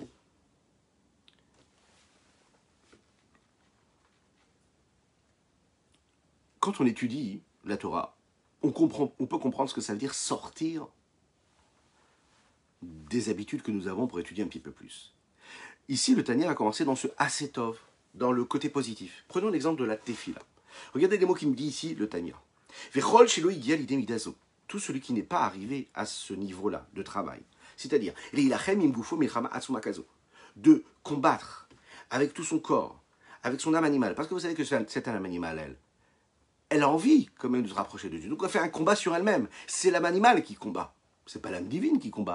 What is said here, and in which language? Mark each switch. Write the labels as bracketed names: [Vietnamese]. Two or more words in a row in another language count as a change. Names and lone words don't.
[French] Quand on étudie la Torah, on peut comprendre ce que ça veut dire sortir des habitudes que nous avons pour étudier un petit peu plus. Ici, le Tanya a commencé dans ce Asetov, dans le côté positif. Prenons l'exemple de la Tefila. Regardez les mots qu'il me dit ici, le Tanya. [Hebrew] וכל שלא הגיע לידי מדה זו. [French] Tout celui qui n'est pas arrivé à ce niveau-là de travail, c'est-à-dire de combattre avec tout son corps, avec son âme animale, parce que vous savez que cette âme animale, elle a envie quand même de se rapprocher de Dieu. Donc elle fait un combat sur elle-même. C'est l'âme animale qui combat. C'est pas l'âme divine qui combat.